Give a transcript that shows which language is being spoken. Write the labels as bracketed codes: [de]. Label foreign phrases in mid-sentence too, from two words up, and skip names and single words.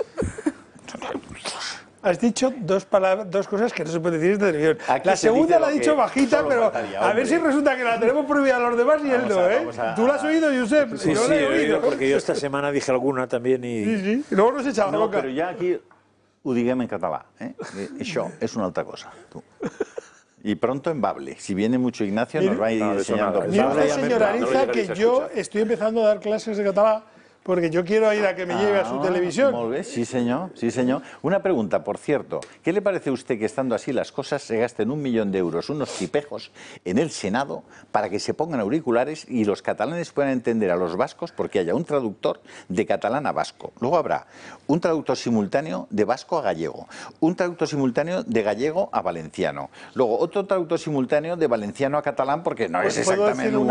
[es] Has dicho dos cosas que no se puede decir desde televisión. La segunda la ha dicho bajita, pero a ver si resulta que la tenemos prohibida a los demás y él no, ¿eh? ¿Tú la has oído, Josep? Sí, yo sí, la he oído. porque yo esta semana dije alguna también y... Sí. Y luego nos echaba la boca. [ca] Però ja aquí ho diguem en català. Això és una altra cosa. [es] Y pronto en Bable. Si viene mucho Ignacio, nos va a ir enseñando. Mira, señora Ariza, que yo estoy empezando a dar clases de catalán porque yo quiero ir a que me lleve a su televisión. [ca] Molt bé, [es] sí señor, sí señor. Una pregunta, por cierto, ¿qué le parece a usted que estando así las cosas se gasten 1 millón de euros, unos tipejos, en el Senado para que se pongan auriculares y los catalanes puedan entender a los vascos porque haya un traductor de catalán a vasco? Luego habrá un traductor simultáneo de vasco a gallego, un traductor simultáneo de gallego a valenciano, luego otro traductor simultáneo de valenciano a catalán porque no es exactamente un